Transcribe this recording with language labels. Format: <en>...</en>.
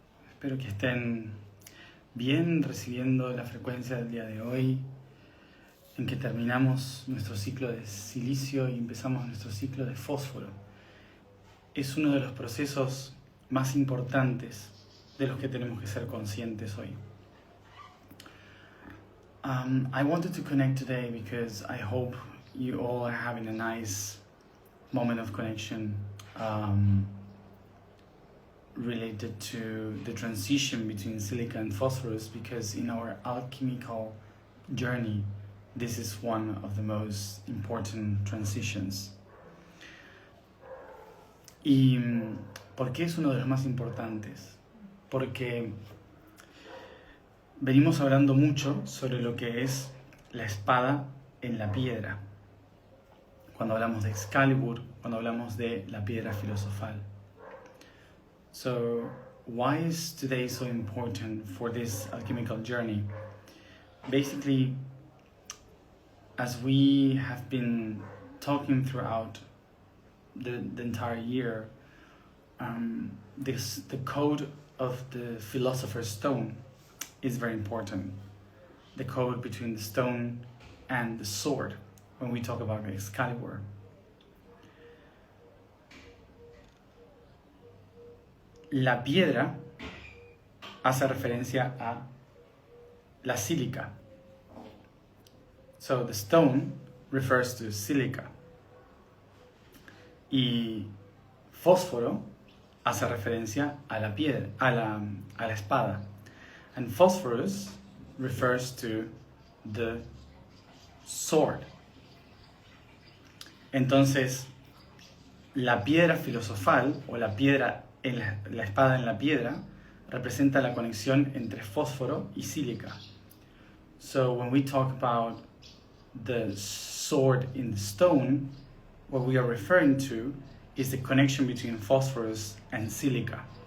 <es>Espero que estén bien recibiendo la frecuencia del día de hoy, en que terminamos nuestro ciclo de silicio y empezamos nuestro ciclo de fósforo. Es uno de los procesos más importantes de los que tenemos que ser conscientes hoy.</es> <en>I wanted to connect today because I hope you all are having a nice moment of connection related to the transition between silica and phosphorus, because in our alchemical journey this is one of the most important transitions.</en> <es>¿Y por qué es uno de los más importantes? Porque venimos hablando mucho sobre lo que es la espada en la piedra, cuando hablamos de Excalibur, cuando hablamos de la piedra filosofal.</es> <en>So, why is today so important for this alchemical journey? Basically, as we have been talking throughout the entire year, the code of the Philosopher's Stone is very important. The code between the stone and the sword, when we talk about Excalibur.</en> <es>La piedra hace referencia a la sílica.</es> <en>So the stone refers to silica.</en> <es>Y fósforo hace referencia a la piedra, a la espada.</es> <en>And phosphorus refers to the sword.</en> <es>Entonces, la piedra filosofal o la piedra la espada en la piedra representa la conexión entre fósforo y sílica.</es> <en>So when we talk about the sword in the stone, what we are referring to is the connection between phosphorus and silica.</en>